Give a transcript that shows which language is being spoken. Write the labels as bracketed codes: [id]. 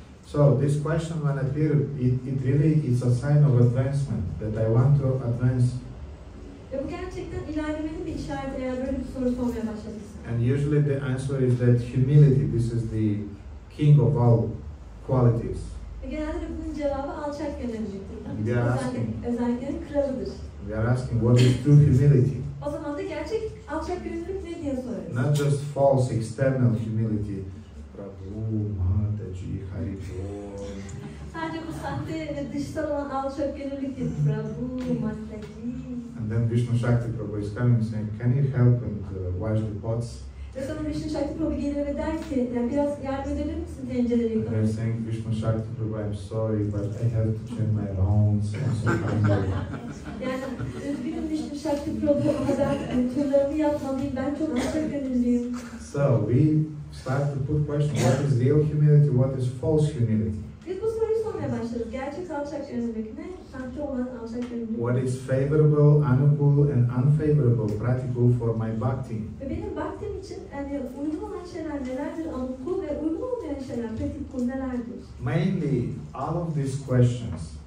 [en] So this question when appeared, it really is a sign of advancement that I want to advance. [tr] Ve bu gerçekten ilerlemenin bir işareti eğer böyle bir soru sormaya başladıysa. [en] And usually the answer is that humility, this is the king of all qualities. [tr] Genelde bunun cevabı alçak gönüllülüktür. Özelliklerin kralıdır. [en] We are asking what is true humility? [tr] O zaman da gerçek alçak gönüllülük ne diye sorarız. [en] Not just false external humility. Prabhu, Mataji, Haribol. [tr] Sadece bu sahte ve dışsal olan alçak gönüllülük değil. [en] Prabhu, Mataji. And then Vishnu Shakti Prabhu is coming and saying, can you help and wash the pots? [tr] Ve sonra Vishnu Shakti Prabhu gelir ve der ki, yani biraz yardım edebilir misin tencereleri [en] And [tr] yıkamak? [en] they're saying, Vishnu Shakti Prabhu, I'm sorry, but I have to change my rounds. I'm so hungry. [tr] Yani üzgünüm Vishnu Shakti Prabhu ama ben turlarımı yapmalıyım, ben çok alçak gönüllüyüm. [en] So we start to put questions. What is real humility? What is false humility? [tr] Biz bu soruyu sormaya başladık. Gerçek alçak gönüllülük ne? Sahte olan alçak gönüllülük. [en] What is favorable, anukul, and unfavorable, practical for my bhakti? [tr] Ve benim bhaktim için yani uygun olan şeyler nelerdir? Anukul ve uygun olmayan şeyler, pratikul nelerdir? [en] Mainly, all of these questions